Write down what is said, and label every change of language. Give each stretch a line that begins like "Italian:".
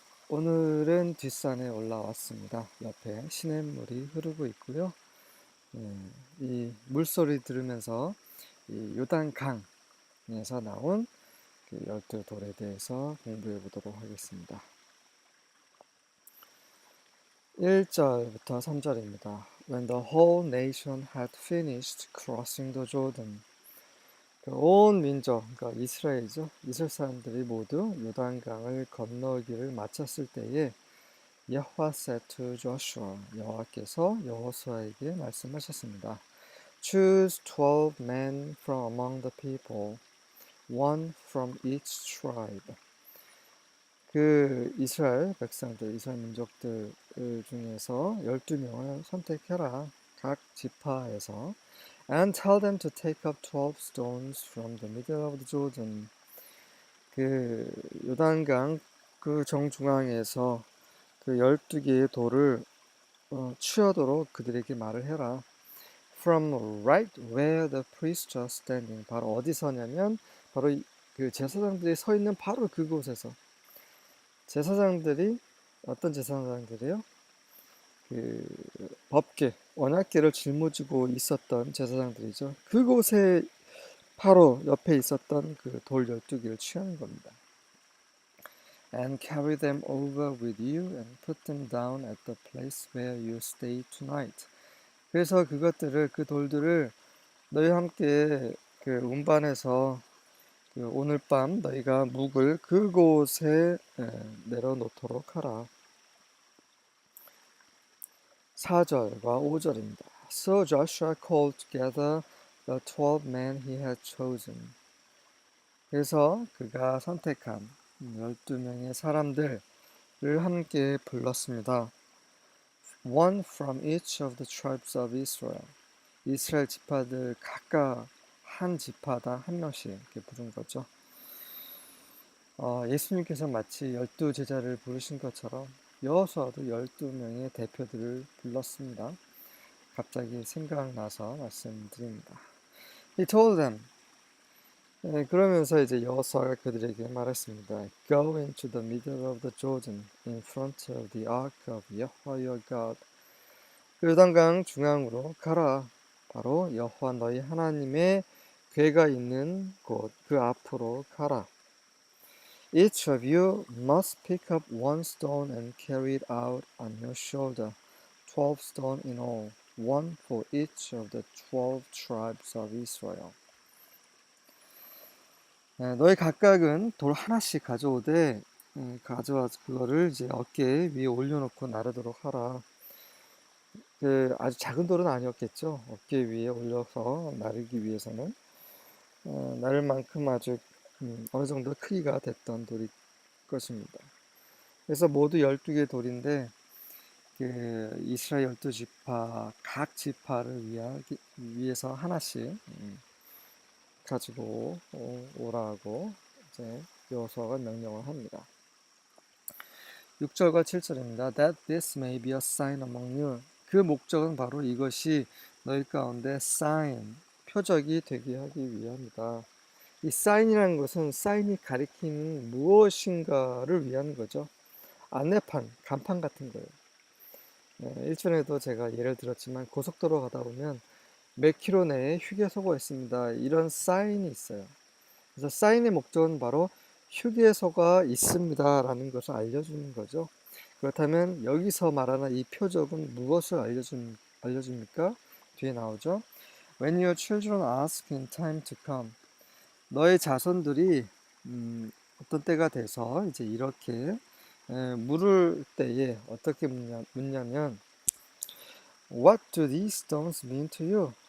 Korean: 오늘은 뒷산에 올라왔습니다. 옆에 시냇물이 흐르고 있고요. 이 물소리 들으면서 이 요단강에서 나온 그 12돌에 대해서 공부해 보도록 하겠습니다. 1절부터 3절입니다.
English: When the whole nation had finished crossing the Jordan.
Korean: 온 민족, 그러니까 이스라엘이죠. 이스라엘 사람들이 모두 요단강을 건너기를 마쳤을 때에 여호와
English: said to Joshua,
Korean: 여호와께서 여호수아에게 말씀하셨습니다.
English: Choose 12 men from among the people, one from each tribe.
Korean: 그 이스라엘 백성들, 이스라엘 민족들 중에서 12명을 선택해라. 각 지파에서.
English: And tell them to take up 12 stones from the middle of the Jordan.
Korean: 그 요단강 그 정중앙에서 그 12개의 돌을 취하도록 그들에게 말을 해라.
English: From right where the priests are standing.
Korean: 바로 어디서냐면 바로 그 제사장들이 서 있는 바로 그곳에서. 제사장들이 어떤 제사장들이요? 그 법궤, 언약궤를 짊어지고 있었던 제사장들이죠. 그곳에 바로 옆에 있었던 그 돌 12개를 취하는 겁니다.
English: And carry them over with you and put them down at the place where you stay tonight.
Korean: 그래서 그것들을, 그 돌들을 너희와 함께 그 운반해서 그 오늘 밤 너희가 묵을 그곳에 내려놓도록 하라. 4절과 5절입니다.
English: So Joshua called together the 12 men he had chosen.
Korean: 그래서 그가 선택한 12명의 사람들을 함께 불렀습니다.
English: One from each of the tribes of Israel.
Korean: 이스라엘 지파들 각각 한 지파당 한 명씩 이렇게 부른 거죠. 예수님께서 마치 12제자를 부르신 것처럼 여호수아도 12명의 대표들을 불렀습니다. 갑자기 생각나서 말씀드립니다.
English: He told them.
Korean: 그러면서 이제 여호수아가 그들에게 말했습니다.
English: Go into the middle of the Jordan in front of the ark of Yahweh your God.
Korean: 요단강 중앙으로 가라. 바로 여호와 너희 하나님의 궤가 있는 곳 그 앞으로 가라.
English: Each of you must pick up one stone and carry it out on your shoulder, 12 stones in all, one for each of the 12 tribes of Israel.
Korean: 너희 각각은 돌 하나씩 가져오되 가져와서 그거를 이제 어깨 위에 올려놓고 나르도록 하라. 아주 작은 돌은 아니었겠죠. 어깨 위에 올려서 나르기 위해서는 나를 만큼 아주 어느 정도 크기가 됐던 돌일 것입니다. 그래서 모두 12개 돌인데 그 이스라엘 12지파 각 지파를 위해서 하나씩 가지고 오라고 이제 여호수아가 명령을 합니다. 6절과 7절입니다.
English: That this may be a sign among you.
Korean: 그 목적은 바로 이것이 너희 가운데 sign, 표적이 되게 하기 위함이다. 이 sign이라는 것은 sign이 가리키는 무엇인가를 위한 거죠. 안내판, 간판 같은 거예요. 일전에도 제가 예를 들었지만 고속도로 가다 보면 몇 킬로 내에 휴게소가 있습니다. 이런 사인이 있어요. 그래서 사인의 목적은 바로 휴게소가 있습니다 라는 것을 알려주는 거죠. 그렇다면 여기서 말하는 이 표적은 무엇을 알려줍니까? 뒤에 나오죠.
English: When your children ask in time to come.
Korean: 너의 자손들이 어떤 때가 돼서 이제 이렇게 물을 때에 어떻게 묻냐면
English: What do these stones mean to you?